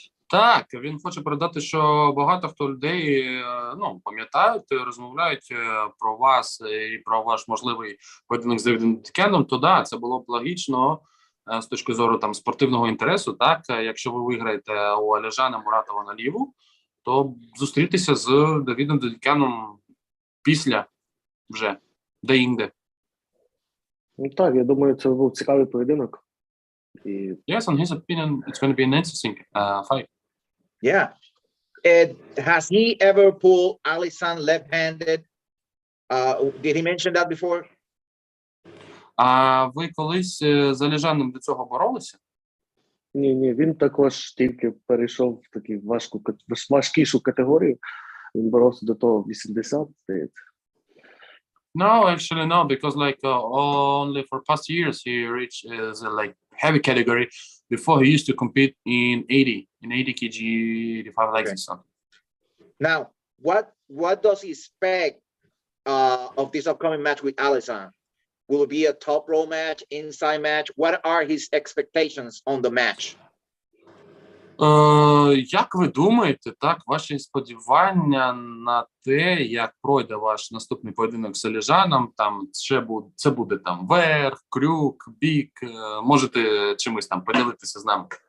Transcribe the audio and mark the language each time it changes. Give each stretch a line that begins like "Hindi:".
Ukrainian: Так, він хоче передати, що багато хто людей, пам'ятають, розмовляють про вас і про ваш можливий поєдинок з Девідом Дедікяном, то да, це було б логічно з точки зору там спортивного інтересу, так, якщо ви виграєте у Аліжана Муратова на ліву, то зустрітися з Давідом Дедікяном після вже, де-інде. Ну так, я думаю, це був цікавий поєдинок.
English: Yes, in his opinion, it's going to be an interesting fight. Yeah. And has he ever pulled Alisson left-handed? Did he mention that before?
Ukrainian: А ви колись з Аліжаном до цього боролися? Ні, він також тільки перейшов в таку важкішу категорію. Він боровся до того 80, здається.
English: No, actually no, because only for past years he reached the heavy category. Before he used to compete in 80 kg, 85 like this. Now, what does he expect of this upcoming match with Alisson? Will it be a top row match, inside match? What are his expectations on the match?
Ukrainian: Як ви думаєте, так, ваші сподівання на те, як пройде ваш наступний поєдинок з Аліжаном, там це буде там верх, крюк, бік, можете чимось там поділитися з нами?